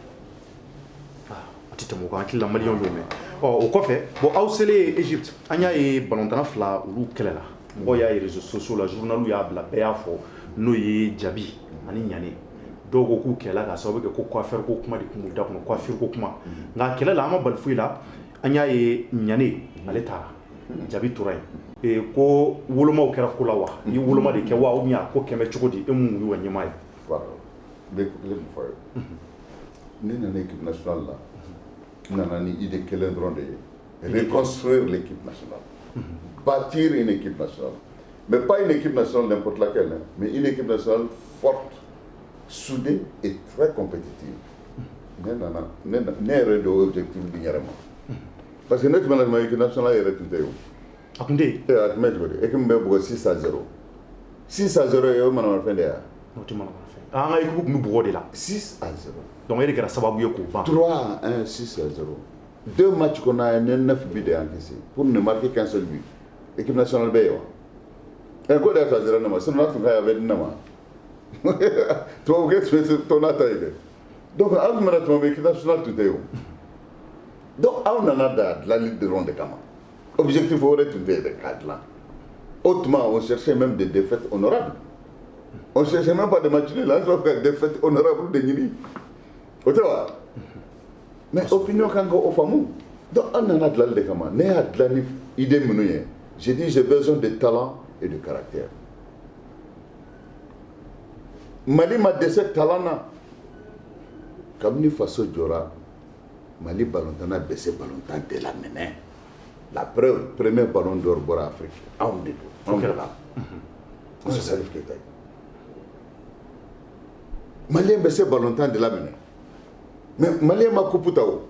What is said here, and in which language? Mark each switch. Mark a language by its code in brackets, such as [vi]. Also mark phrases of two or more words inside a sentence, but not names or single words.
[bm] a tɛ tɛmɛ o kan hakili la maliyɛnw y'o mɛn o kɔfɛ bon aw selen Egypte an y'a ye balontan fila olu kɛlɛ la mɔgɔw y'a ye réseaux sociaux la journaliw y'a bila bɛɛ y'a fɔ n'o ye Jabi ani Ɲane dɔw ko k'u kɛlɛla k'a sababu kɛ ko coiffeur ko kuma de tun b'u da kɔnɔ coiffure ko kuma nka kɛlɛ la an ma bali foyi la an y'a ye Ɲane ale taara Jabi tora yen ko wolomaw kɛra ko la wa ni woloma de kɛ wa ou bien ko kɛmɛ cogo di e mun y'u ka ɲɛmaa ye. voilà n bɛ kelen min fɔ ye ne nana équipe nationale la n nana ni idée kelen dɔrɔn de ye [fr] reconstruire l'équipe nationale bâtir une équipe nationale mais pas une équipe nationale n'importe laquelle mais une équipe nationale forte soudée et très compétitive [bm] ne yɛrɛ de objectif di n yɛrɛ ma parce que ne tun bɛna équipe nationale yɛrɛ tun tɛ yen a tun tɛ yen. a tun bɛ cogo di équipe min bɛ bugɔ 6-0 ye o manamafɛn de ye n'o tɛ manamafɛn an ka équipe tun bɛ bugɔ de la 6-0 donc e de kɛra sababu ye k'o ban [fr] 3-1 6-0 deux matchs qu'on a ne 9 buts de encaissés pour ne marquer qu'un seul but équipe nationale [bm] bɛ yen wa ko de y'a ta ne ma sinon n'a tun ka ɲi a bɛ di ne ma tubabukɛ tun bɛ to n'a ta ye dɛ donc aw tun bɛna tuma min équipe nationale tun tɛ yen donc aw nana da dilanli dɔrɔn de kama objectif wɛrɛ tun tɛ yen dɛ k'a dilan au tuma [fr] on cherchait même des défaites honorables on cherchait même pas de matchs nuls [bm] an sɔrɔ ka [fr] défaites honorables [bm] de ɲini o tɛ wa mais opinion kan ka o faamu donc an nana dilanli de kama ne y'a dilan ni idée minnu ye [fr] j'ai dit j'ai besoin de talent et de caractère [bm] Mali ma dɛsɛ talent na kabini faso jɔra Mali balontan dɛsɛ balontan de la minɛ [fr] la preuve premier ballon d'or [bm] bɔra Afrique anw de don anw de la Musa Salif Keita Malien bɛ se balontan de la minɛ mais Malien ma coupe ta o